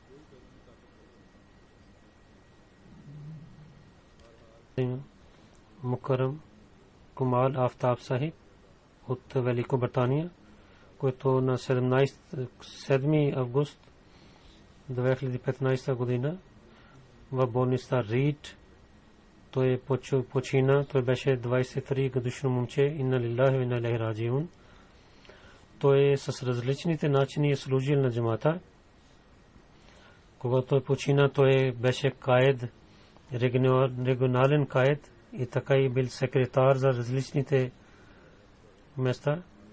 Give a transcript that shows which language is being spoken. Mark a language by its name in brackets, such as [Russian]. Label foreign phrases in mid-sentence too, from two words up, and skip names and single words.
[Bulgarian] Мукаррам Кумал Афтаб Сахиб от Великобритания, който на 7 август 2015 година в болница Рид той почина. Той беше 23 годишно момче. [Arabic] إنا لله وإنا إليه راجعون. [Bulgarian] Той с различните начини е служил на джамата. Когато той почина, той беше каед, регионален каед и така и бил секретар за различните места.